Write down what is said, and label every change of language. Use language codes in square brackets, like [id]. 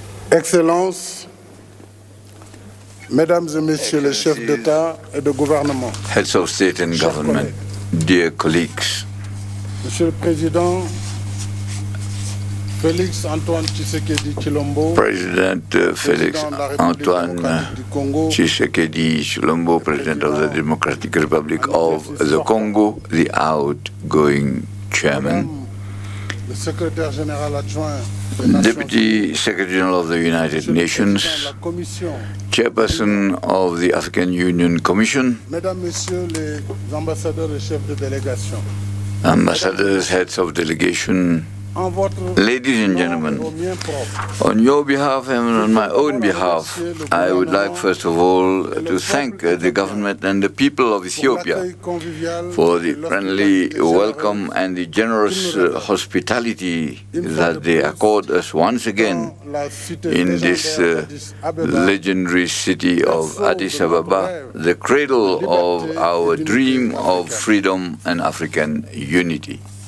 [fr] Excellences, Mesdames et Messieurs les chefs d'État et de gouvernement, [en] Heads of state and government, dear colleagues, [fr] Monsieur le Président, Felix Antoine Shisekedi Chilombo, [en] President Felix Antoine Shisekedi Chilombo, President of the Democratic Republic of the Congo, the outgoing chairman, [fr] le secrétaire général adjoint, [en] Deputy Secretary General of the United Nations, [fr] la Commission, [en] Chairperson of the African Union Commission, [fr] Mesdames, Messieurs les ambassadeurs et chefs de délégation, [en] ambassadors, heads of delegation, [fr] en votre [en] ladies and gentlemen, on your behalf and on my own behalf, I would like first of all to thank the government and the people of Ethiopia for the friendly welcome and the generous hospitality that they accord us once again in this legendary city of Addis Ababa, the cradle of our dream of freedom and African unity.